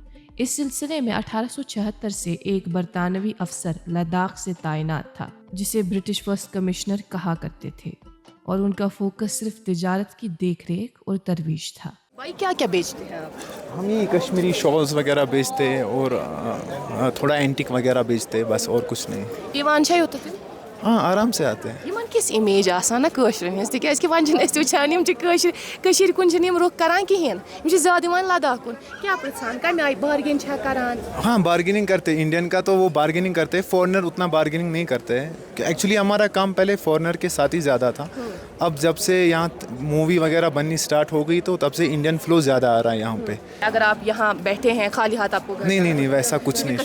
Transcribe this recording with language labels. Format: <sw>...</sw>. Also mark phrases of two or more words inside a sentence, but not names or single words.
<ur>اس سلسلے میں 1876 سے ایک برطانوی افسر لداخ سے تعینات تھا جسے</ur> <en>British First Commissioner</en> <ur>کہا کرتے تھے، اور ان کا فوکس صرف تجارت کی دیکھ ریکھ اور ترویج تھا۔ بھائی کیا کیا بیچتے ہیں آپ؟ ہم یہ کشمیری شالز وغیرہ بیچتے اور تھوڑا اینٹک وغیرہ بیچتے، بس اور کچھ نہیں۔ یہ وانشائی ہوتا تھا؟ ہاں، آرام سے آتے ہیں۔</ur> <ks>یمن کس امیج آسان نا کٲشرٮ۪ن ہٕنٛز، تِکیٛازِ کہِ وۄنۍ چھِنہٕ أسۍ وٕچھان یِم چھِ کٔشیٖرِ کُن چھِنہٕ یِم رُخ کران کِہیٖنۍ، یِم چھِ زیادٕ یِوان لداخ کُن۔ کیٛاہ پرٛژھان کَمہِ آیہِ بارگین چھا کران؟</ks> <ur>ہاں، بارگیننگ کرتے، انڈین کا تو وہ بارگیننگ کرتے، فورنر اتنا بارگیننگ نہیں کرتے ہیں۔ ایکچولی ہمارا کام پہلے فورنر کے ساتھ ہی زیادہ تھا، اب جب سے یہاں مووی وغیرہ بننی اسٹارٹ ہو گئی تو تب سے</ur> <en>Indian flow</en> <ur>زیادہ آ رہا ہے یہاں پہ۔ اگر آپ یہاں بیٹھے ہیں خالی ہاتھ آپ کو نہیں، ویسا کچھ نہیں۔</ur>